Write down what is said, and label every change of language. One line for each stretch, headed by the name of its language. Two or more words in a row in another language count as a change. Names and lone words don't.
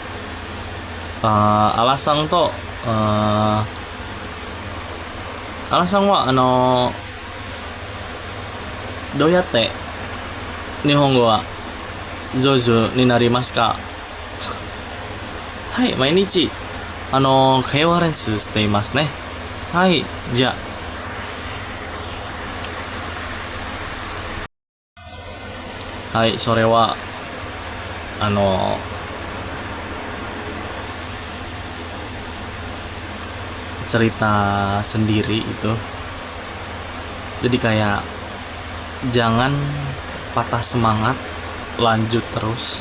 Japanese: アラさんはどうやって日本語は上手になりますか？はい、毎日会話練習していますね。はい、じゃあ、はい、それは
Indonesian: cerita sendiri itu. Jadi kayak jangan patah semangat, lanjut terus.